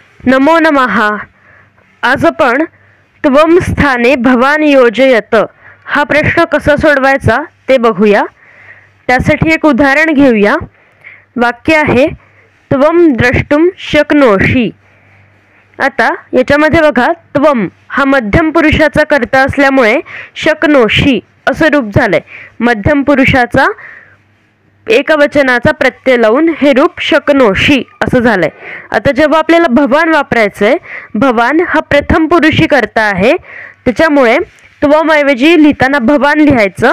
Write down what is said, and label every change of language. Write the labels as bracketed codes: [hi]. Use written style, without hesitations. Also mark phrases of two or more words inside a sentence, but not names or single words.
[sa] नमो नमः। [mr] आज आपण [sa] त्वम स्थाने भवान योजयत [mr] हा प्रश्न कसा सोडवायचा ते बघूया। त्यासाठी एक उदाहरण घेऊया। वाक्य आहे [sa] त्वम द्रष्टुम शक्नोषि। [mr] आता याच्यामध्ये बघा, त्वम हा मध्यम पुरुषाचा कर्ता असल्यामुळे शक्नोषि असं रूप झालंय। मध्यम पुरुषाचा एकवचनाचा प्रत्यय लावून हे रूप शक्नोषि असं झालंय। आता जेव्हा आपल्याला भवान वापरायचंय, भवान हा प्रथम पुरुषी कर्ता आहे, त्याच्यामुळे त्वम ऐवजी लिहिताना भवान लिहायचं।